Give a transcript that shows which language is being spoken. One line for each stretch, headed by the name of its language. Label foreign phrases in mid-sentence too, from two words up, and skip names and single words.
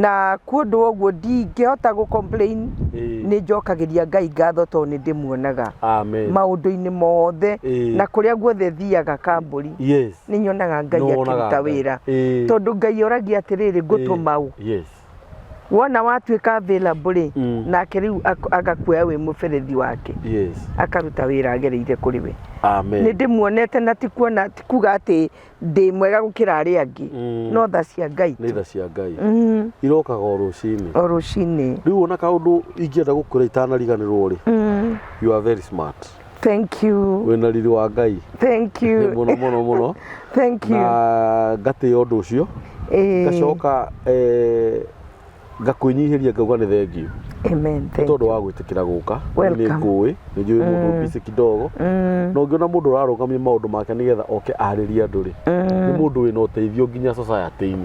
Kikuyu: Na kũndũ ũguo ndingĩhota gũcomplain nĩ njokagĩria Ngai ngatho tondũ nĩ ndĩmuonaga maũndũ-inĩ mothe na kũrĩa guothe thiaga Kambũri nĩ nyonaga Ngai akĩruta wĩra tondũ Ngai oragia atĩrĩrĩ ngũtũma ũ wona watuĩka available nake rĩu agakuoya wĩ mũberethi wake akaruta wĩra agereire kũrĩ we. Nĩ ndĩmuonete na ti kuga atĩ ndĩ mwega gũkĩra arĩa angĩ no tha cia Ngai nĩ tha cia Ngai irokaga o rũcinĩ. Rĩu ona kaũndũ ingĩenda gũkwĩra itanariganĩrwo rĩ
English: you are very smart. Thank you.
Kikuyu: Wĩna riri wa Ngai.
English: Thank you.
Kikuyu: Mũno.
English: Thank you.
Kikuyu: Na ngatĩĩa ũndũ ũcio ngacoka ngakwĩnyihĩria ngauga nĩ thengiũ. Amen. Tondũ wa gwĩtĩkĩra gũka nĩ ngũĩ nĩ njũĩ mũndũ busy kidogo no ngĩona mũndũ ũrarũgamia maũndũ make nĩgetha oke arĩrie andũ rĩ nĩ mũndũ wĩna ũteithio nginya society-inĩ